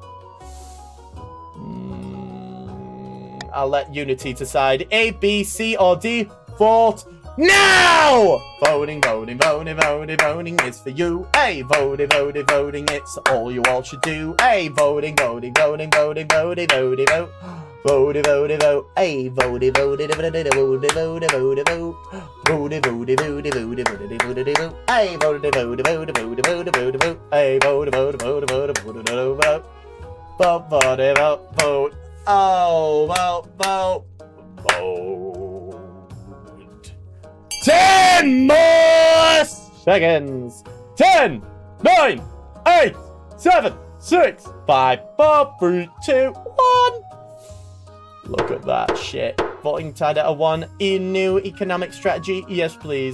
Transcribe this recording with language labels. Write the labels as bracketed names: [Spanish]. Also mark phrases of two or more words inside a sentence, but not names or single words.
[English] I'll let Unity decide. A, B, C, or D. Vote now! Voting, voting, voting, voting, voting is for you. A, voting, voting, voting, it's all you all should do. A, voting, voting, voting, voting, voting, voting, vote. Voting, voting, vote. A, voting, voting, voting, voting, voting, voting, vote. Voting, voting, voting, voting, voting, voting, vote. A, voting, voting, voting, voting, voting, voting, vote. A, voting, voting, voting, voting, voting, voting, vote. Vote, vote, vote, vote. Oh, vote, vote, vote. 10 more seconds. 10, 9, 8, 7, 6, 5, 4, 3, 2, 1. Look at that shit. Voting tied at a 1. New economic strategy. Yes, please.